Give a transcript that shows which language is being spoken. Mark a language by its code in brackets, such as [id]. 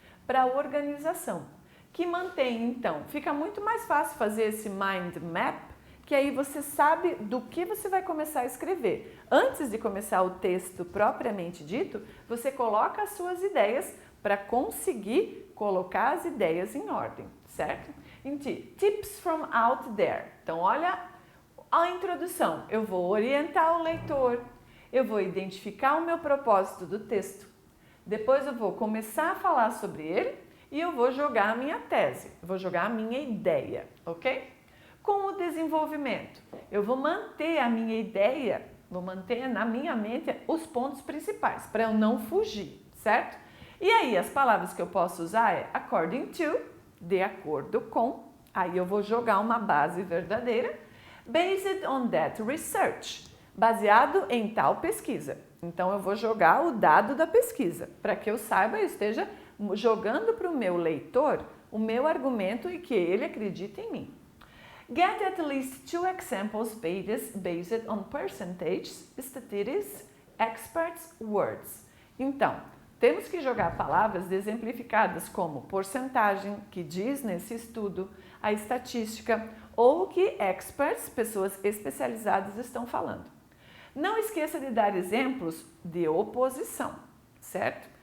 [pt] Para organização, que mantém, então, fica muito mais fácil fazer esse mind map, que aí você sabe do que você vai começar a escrever. Antes de começar o texto propriamente dito, você coloca as suas ideias para conseguir colocar as ideias em ordem, certo? [en] Então, tips from out there. [pt] Então, olha a introdução. Eu vou orientar o leitor, eu vou identificar o meu propósito do texto, depois eu vou começar a falar sobre ele e eu vou jogar a minha tese, eu vou jogar a minha ideia, ok? Com o desenvolvimento, eu vou manter a minha ideia, vou manter na minha mente os pontos principais, para eu não fugir, certo? E aí, as palavras que eu posso usar é [en] according to, [pt] de acordo com, aí eu vou jogar uma base verdadeira, [en] based on that research, [pt] baseado em tal pesquisa. Então, eu vou jogar o dado da pesquisa, para que eu saiba e esteja jogando para o meu leitor o meu argumento e que ele acredite em mim. [en] Get at least 2 examples based on percentages, statistics, experts, words. [pt] Então, temos que jogar palavras exemplificadas como porcentagem, que diz nesse estudo, a estatística, ou o que experts, pessoas especializadas, estão falando. Não esqueça de dar exemplos de oposição, certo?